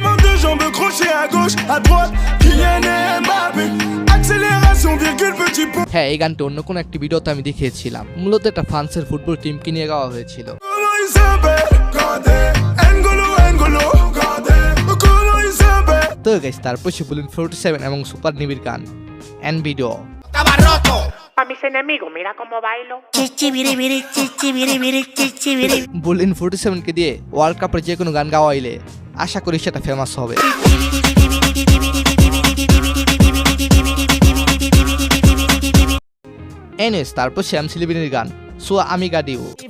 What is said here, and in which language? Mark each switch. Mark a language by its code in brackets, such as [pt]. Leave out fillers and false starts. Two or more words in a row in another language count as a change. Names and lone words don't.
[bn] হ্যাঁ, এই গানটি অন্য কোনো একটি ভিডিওতে আমি দেখিয়েছিলাম। মূলত একটা ফ্রান্সের ফুটবল টিমকে নিয়ে গাওয়া হয়েছিল। তো গাইস, তারপর বুলিন 47 এবং সুপার নিবির গান এন ভিডিও। [es] A mis enemigos, mira cómo bailo. [bn] বুলিন 47 কে দিয়ে ওয়ার্ল্ড কাপের যে কোনো গান গাওয়াইলে আশা করি সেটা ফেমাস হবে। এনিওয়েজ, তারপর শ্যামসি লিবিনের গান সুয়া আমিগা ডিউ।